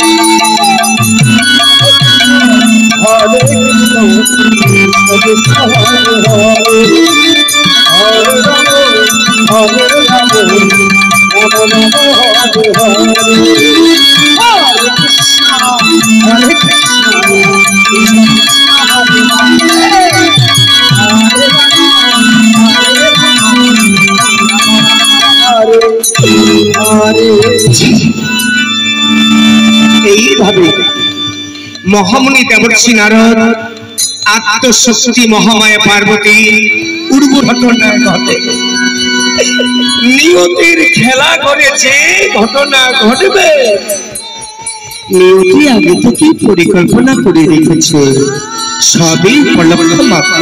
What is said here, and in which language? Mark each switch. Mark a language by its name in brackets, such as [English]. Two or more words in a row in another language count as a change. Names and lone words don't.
[Sanskrit] Hare Krishna, Krishna Hare Hare, Hare Rama, Hare Rama, Rama Rama, Hare Hare. Hare Krishna, Hare Krishna, Krishna Krishna, Hare Hare, Hare Rama, Hare Rama, Hare Hare. [Bangla] এইভাবে মহামুনি দেবর্ষি নারদ আত্মশক্তি মহামায়া পার্বতী পূর্ব ঘটনায় ঘটে নিয়তির খেলা করে যে ঘটনা ঘটবে নিয়তি আগে থেকে পরিকল্পনা করে রেখেছে, সবই ফলপ্রদ মাত্র।